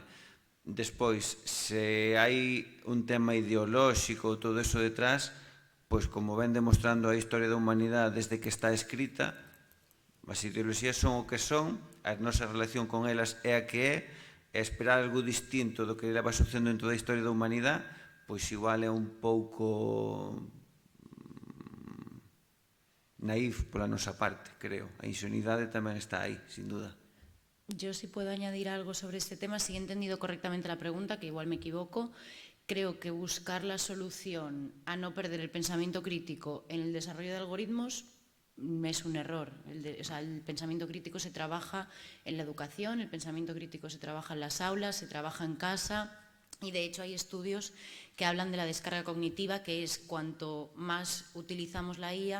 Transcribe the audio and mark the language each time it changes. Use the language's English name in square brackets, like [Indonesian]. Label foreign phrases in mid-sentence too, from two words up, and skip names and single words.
[Galician] Despois, se hai un tema ideolóxico ou todo eso detrás, pois como ven demostrando a historia da humanidade desde que está escrita, as ideoloxías son o que son, a nosa relación con elas é a que é, e esperar algo distinto do que leva sucedendo en toda a historia da humanidade, pois igual é un pouco naif pola nosa parte, creo. A inxenuidade tamén está aí, [Spanish] sin duda. Yo sí puedo añadir algo sobre este tema, si he entendido correctamente la pregunta, que igual me equivoco. Creo que buscar la solución a no perder el pensamiento crítico en el desarrollo de algoritmos es un error. El pensamiento crítico se trabaja en la educación, el pensamiento crítico se trabaja en las aulas, se trabaja en casa, y de hecho hay estudios que hablan de la descarga cognitiva, que es cuanto más utilizamos la IA.